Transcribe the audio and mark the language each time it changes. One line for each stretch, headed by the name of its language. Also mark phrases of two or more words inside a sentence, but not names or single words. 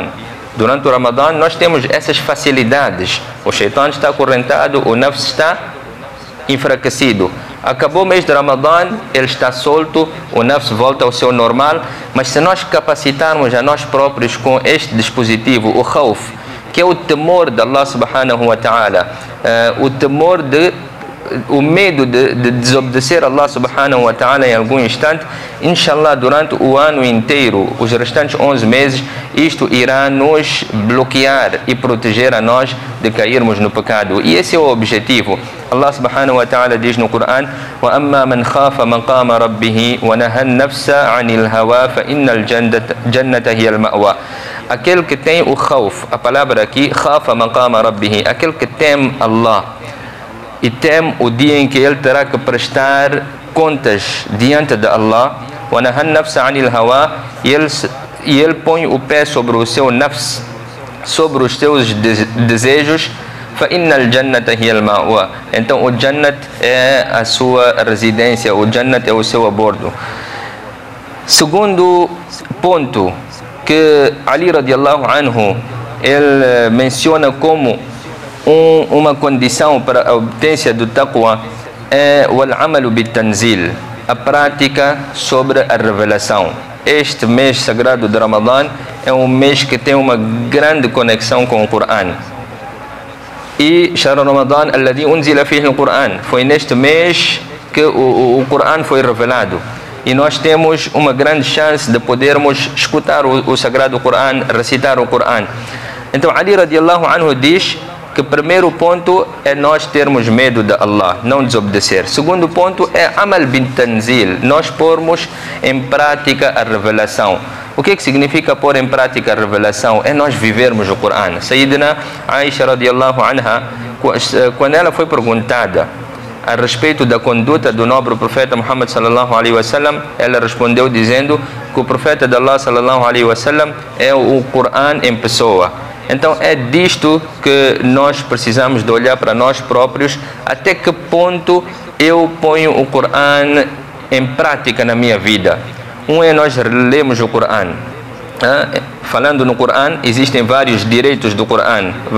Portuguese: Durante o Ramadã, nós temos essas facilidades. O shaitan está acorrentado, o nafs está enfraquecido. Acabou o mês de Ramadã, ele está solto, o nafs volta ao seu normal. Mas se nós capacitarmos a nós próprios com este dispositivo, o khawf, que é o temor de Allah
Arabic: سبحانه وتعالى,
Portuguese: o medo de desobedecer a Allah
Arabic: سبحانه وتعالى
Portuguese: em algum instante, inshallah, durante o ano inteiro, os restantes 11 meses, isto irá nos bloquear e proteger a nós de cairmos no pecado. E esse é o objetivo.
Arabic: الله سبحانه وتعالى
Portuguese: diz no Coran:
Arabic: وَأَمَّا مَنْ خَافَ مَقَامَ رَبِّهِ وَنَهَى النَّفْسَ عَنِ الْهَوَى فَإِنَّ الْجَنَّةَ هِيَ الْمَأْوَى.
Portuguese: Aquele que tem o khawf, a palavra aqui,
Arabic: خَافَ مَقَامَ رَبِّهِ,
Portuguese: aquele que teme Allah e teme o dia em que ele terá que prestar contas diante de Allah,
Arabic: وَنَهَى النَّفْسَ عَنِ الْهَوَى,
Portuguese: e ele põe o pé sobre o seu nafs, sobre os seus desejos,
Arabic: فَإِنَّ الْجَنَّةَ هِيَ الْمَأْوَى.
Portuguese: Então o Jannat é a sua residência, o Jannat é o seu abordo. Segundo ponto que Ali
Arabic: رضي الله عنه
Portuguese: ele menciona como uma condição para a obtenção do taqwa é o
Arabic: عمل بالتنزيل,
Portuguese: a prática sobre a revelação. Este mês sagrado de Ramadã é um mês que tem uma grande conexão com o Coran.
Arabic: E شهر رمضان الذي أنزل فيه القرآن,
Portuguese: foi neste mês que o Coran foi revelado. E nós temos uma grande chance de podermos escutar o sagrado Coran, recitar o Coran. Então Ali
Arabic: رضي الله عنه
Portuguese: diz que o primeiro ponto é nós termos medo de Allah, não desobedecer. Segundo ponto é
Arabic: عمل بالتنزيل,
Portuguese: nós pormos em prática a revelação. O que significa pôr em prática a revelação? É nós vivermos o Coran. Sayyidina Aisha
Arabic: رضي الله عنها,
Portuguese: quando ela foi perguntada a respeito da conduta do nobre profeta Muhammad
Arabic: صلى الله عليه وسلم,
Portuguese: ela respondeu dizendo que o profeta de Allah
Arabic: صلى الله عليه وسلم
Portuguese: é o Coran em pessoa. Então é disto que nós precisamos de olhar para nós próprios, até que ponto eu ponho o Coran em prática na minha vida. Um é nós lemos o Coran. Falando no Coran, existem vários direitos do Coran.